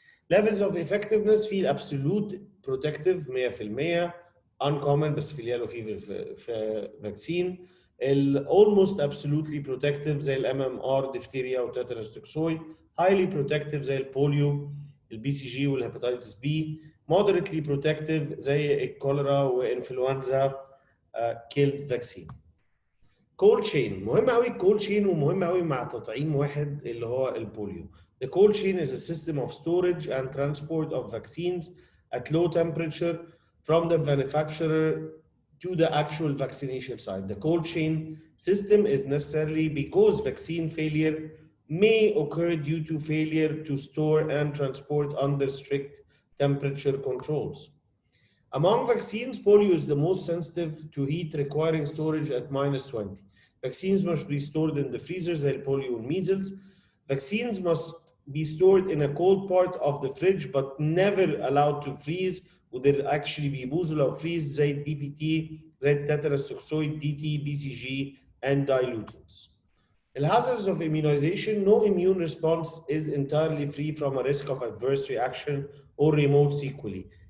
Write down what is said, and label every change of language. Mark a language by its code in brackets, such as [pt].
[en] Levels of effectiveness في absolute protective 100%، uncommon بس في اليلو فيفر في vaccine. almost absolutely protective زي الام ام ار ديفتيريا وتيتانوس توكسويد. highly protective زي البوليو، البي سي جي والهيباتيتس بي. moderately protective زي الكوليرا وانفلونزا كيلد فاكسين. [ar] كولد تشين مهم قوي، الكولد تشين ومهم قوي مع تطعيم واحد اللي هو البوليو. [en] The cold chain is a system of storage and transport of vaccines at low temperature from the manufacturer to the actual vaccination site. The cold chain system is necessary because vaccine failure may occur due to failure to store and transport under strict temperature controls. Among vaccines, polio is the most sensitive to heat, requiring storage at -20. Vaccines must be stored in the freezer زي polio and measles. Vaccines must be stored in a cold part of the fridge but never allowed to freeze. [ar] وده actually بيبوظوا لو freeze زي الدي بي تي، زي التيتانوس توكسويد، دي تي، بي سي جي and dilutants. [en] The hazards of immunization: no immune response is entirely free from a risk of adverse reaction or remote sequelae.